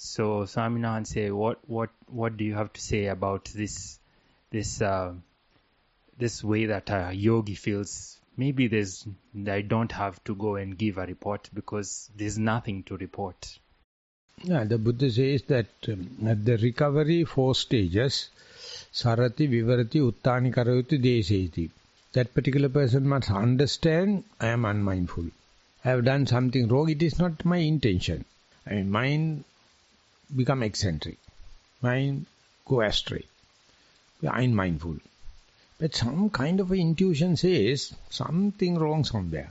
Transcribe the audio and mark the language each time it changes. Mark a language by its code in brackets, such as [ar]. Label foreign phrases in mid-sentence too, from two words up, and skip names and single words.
[en] So, Swaminathan, what do you have to say about this way that a yogi feels? Maybe I don't have to go and give a report because there's nothing to report. Yeah, the Buddha says that at the recovery 4 stages, [pi] sarati, vivarati, uttani karayoti, deseti. [en] That particular person must understand, I am unmindful. I have done something wrong, it is not my intention. I mean, mind become eccentric. Mind go astray. I am mindful. But some kind of intuition says something wrong somewhere.